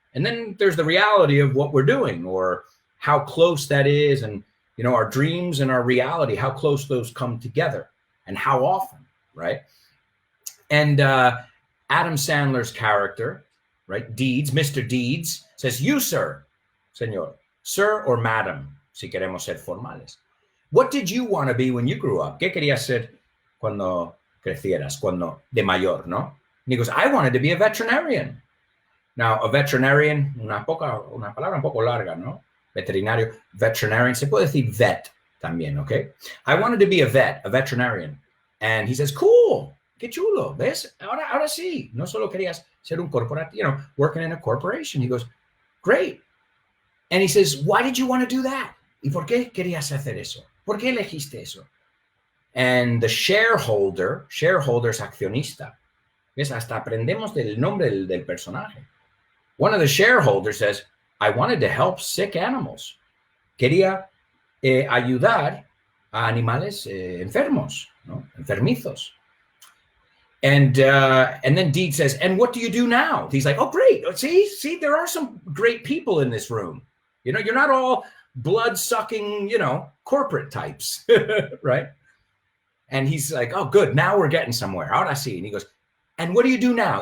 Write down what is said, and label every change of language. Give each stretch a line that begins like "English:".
English: And then there's the reality of what we're doing, or how close that is, and our dreams and our reality, how close those come together and how often, right? And Adam Sandler's character, right, Deeds, Mr. Deeds, says, you, sir,
Spanish: señor,
English: sir or madam,
Spanish: si queremos ser formales.
English: What did you want to be when you grew up?
Spanish: ¿Qué querías ser cuando crecieras, de mayor, no?
English: And he goes, I wanted to be a veterinarian. Now, a veterinarian,
Spanish: una palabra un poco larga, ¿no? Veterinario, veterinarian, se puede decir vet también, okay?
English: I wanted to be a veterinarian. And he says, cool,
Spanish: qué chulo, ¿ves? Ahora sí, no solo querías ser un corporativo,
English: working in a corporation. He goes, great. And he says, why did you want to do that?
Spanish: ¿Y por qué querías hacer eso? ¿Por qué elegiste eso?
English: And the shareholder
Spanish: es accionista. ¿Ves? Hasta aprendemos del nombre del personaje.
English: One of the shareholders says, I wanted to help sick animals.
Spanish: Quería ayudar a animales enfermos, ¿no? Enfermizos.
English: And then Deed says, and what do you do now? He's like, oh, great. See, there are some great people in this room. You're not all blood-sucking, corporate types, right? And he's like, oh, good. Now we're getting somewhere.
Spanish: Ahora sí.
English: And he goes, and what do you do now?